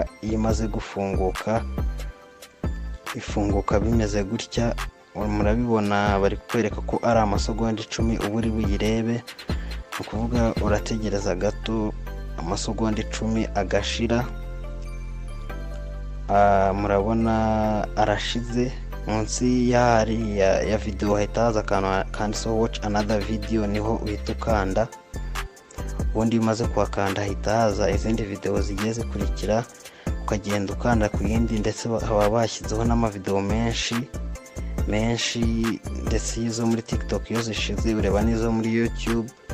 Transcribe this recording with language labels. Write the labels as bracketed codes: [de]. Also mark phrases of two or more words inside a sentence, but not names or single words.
[rw] Iyo imaze gufunguka ifunguka bimeze gutya, murabibona bari kwereka ko ari amasegonda 10 ubu uri buyirebe. Ukuvuga urategereza gato amasegonda 10 agashira. Murabona arashize. Munsi ya video hahita haza akantu [en] watch another video, [rw] niho uhita ukanda. Ubundi umaze kuhakanda hahita haza izindi video zigiye zikurikira, ukagenda ukanda ku yindi, ndetse baba bashyizeho n'amavideo menshi ndetse izo muri TikTok iyo zishize ureba n'izo muri YouTube.